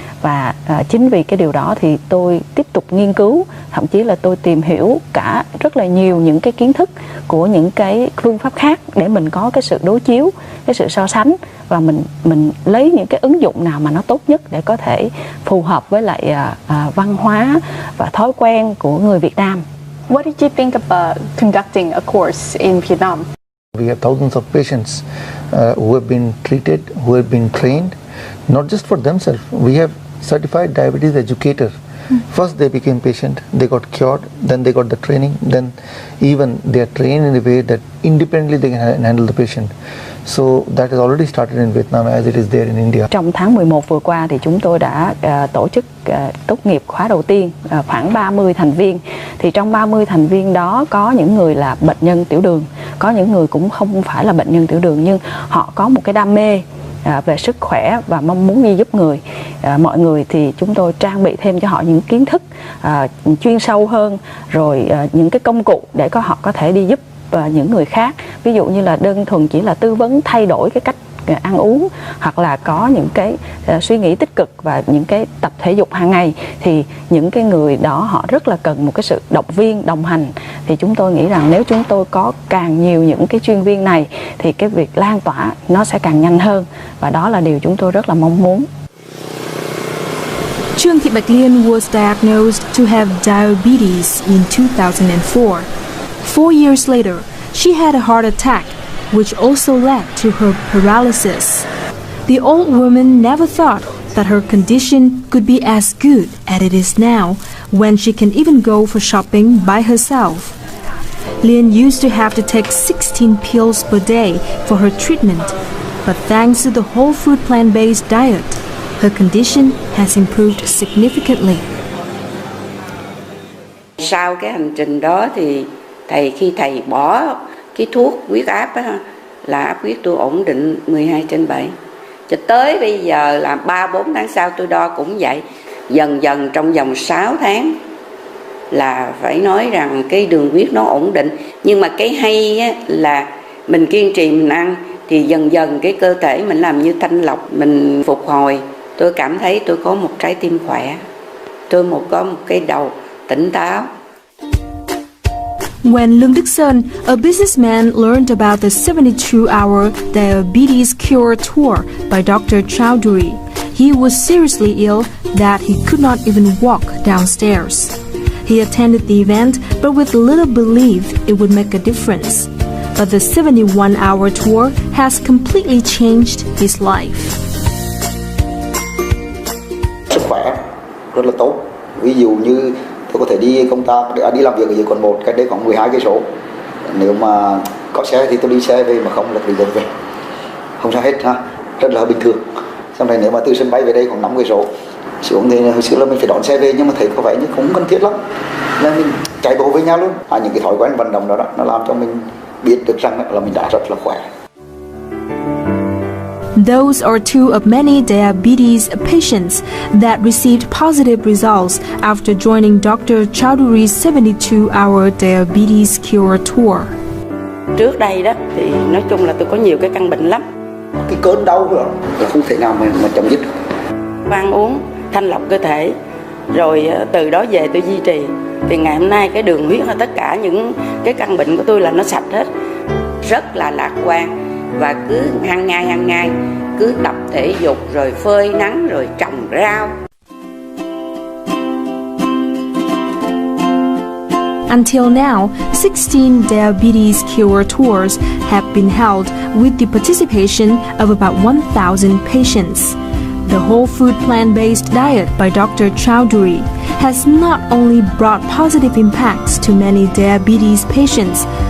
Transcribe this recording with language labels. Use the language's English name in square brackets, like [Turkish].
[Vietnamese] Và chính vì cái điều đó thì tôi tiếp tục nghiên cứu, thậm chí là tôi tìm hiểu cả rất là nhiều những cái kiến thức của những cái phương pháp khác để mình có cái sự đối chiếu, cái sự so sánh, và mình lấy những cái ứng dụng nào mà nó tốt nhất để có thể phù hợp với lại văn hóa và thói quen của người Việt Nam. [English] What did you think about conducting a course in Vietnam? We have thousands of patients who have been treated, who have been trained, not just for themselves. We have certified diabetes educator. First they became patient, they got cured, then they got the training, then even they are trained in a way that independently they can handle the patient. So that has already started in Vietnam as it is there in India. [Vietnamese] Trong tháng 11 vừa qua thì chúng tôi đã tổ chức tốt nghiệp khóa đầu tiên, khoảng 30 thành viên. Thì trong 30 thành viên đó có những người là bệnh nhân tiểu đường, có những người cũng không phải là bệnh nhân tiểu đường nhưng họ có một cái đam mê về sức khỏe và mong muốn giúp người. Mọi người thì chúng tôi trang bị thêm cho họ những kiến thức chuyên sâu hơn, rồi những cái công cụ để họ có thể đi giúp những người khác. Ví dụ như là đơn thuần chỉ là tư vấn thay đổi cái cách ăn uống, hoặc là có những cái suy nghĩ tích cực và những cái tập thể dục hàng ngày, thì những cái người đó họ rất là cần một cái sự động viên, đồng hành. Thì chúng tôi nghĩ rằng nếu chúng tôi có càng nhiều những cái chuyên viên này thì cái việc lan tỏa nó sẽ càng nhanh hơn, và đó là điều chúng tôi rất là mong muốn. [English] Trương Thị Bạch Liên was diagnosed to have diabetes in 2004. 4 years later, she had a heart attack, which also led to her paralysis. The old woman never thought that her condition could be as good as it is now, when she can even go for shopping by herself. Liên used to have to take 16 pills per day for her treatment, but thanks to the whole food plant-based diet, her condition has improved significantly. [Vietnamese] Sau cái hành trình đó thì khi thầy bỏ cái thuốc huyết áp á, là áp huyết tôi ổn định 12/7. Cho tới bây giờ là 3-4 tháng sau tôi đo cũng vậy. Dần dần trong vòng 6 tháng là phải nói rằng cái đường huyết nó ổn định. Nhưng mà cái hay á, là mình kiên trì mình ăn thì dần dần cái cơ thể mình làm như thanh lọc, mình phục hồi. Tôi cảm thấy tôi có một trái tim khỏe, tôi có một cái đầu tỉnh táo. [English] When Lương Đức Sơn, a businessman, learned about the 72-hour diabetes cure tour by Dr. Chowdhury, he was seriously ill that he could not even walk downstairs. He attended the event, but with little belief it would make a difference. But the 71-hour tour has completely changed his life. [Vietnamese] Sức khỏe rất là tốt. Ví dụ như tôi có thể đi công tác, đi làm việc ở dưới quận 1, cách đây khoảng 12 cây số. Nếu mà có xe thì tôi đi xe về, mà không là đi đường về. Không sao hết ha, rất là bình thường. Sau này nếu mà từ sân bay về đây khoảng 5 cây số xuống thì hồi xưa là mình phải đón xe về, nhưng mà thấy có vẻ như không cần thiết lắm, nên mình chạy bộ với nhau luôn. Những cái thói quen vận động đó nó làm cho mình biết được rằng là mình đã rất là khỏe. [English] Those are two of many diabetes patients that received positive results after joining Dr. Chowdhury's 72-hour diabetes cure tour. [Vietnamese] Trước đây đó thì nói chung là tôi có nhiều cái căn bệnh lắm. Cái cơn đau đó là không thể nào mà chấm dứt. Ăn uống thanh lọc cơ thể, rồi từ đó về tôi duy trì. Thì ngày hôm nay cái đường huyết và tất cả những cái căn bệnh của tôi là nó sạch hết. Rất là lạc quan. Và cứ hàng ngày cứ tập thể dục, rồi phơi nắng, rồi trồng rau. [English] Until now, 16 diabetes cure tours have been held with the participation of about 1,000 patients. The whole food plant-based diet by Dr. Chowdhury has not only brought positive impacts to many diabetes patients.